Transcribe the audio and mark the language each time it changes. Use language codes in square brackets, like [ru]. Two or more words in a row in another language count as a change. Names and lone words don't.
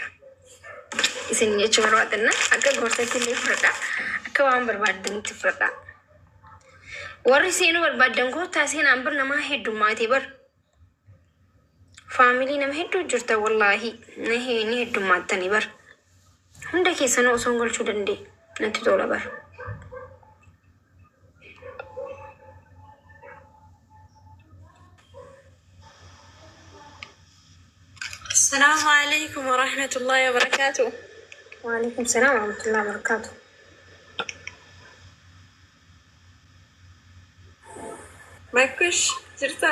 [om] Isin jechuu barbaadanna akka gorsatti illee fudhadhaa akka waan barbaadanitti fudhadhaa. Warri seenuu barbaadan goottaa seenaan bir namaa heddummaatee bar. Faamilii nama hedduu jirta wallaahi ni heddummaatanii bar. hunda keessanuu osoo hin galchuu danda'e natti tola bara. [ar] السلام عليكم ورحمة الله وبركاته. وعليكم السلام ورحمة الله وبركاته. ماكوش جرتا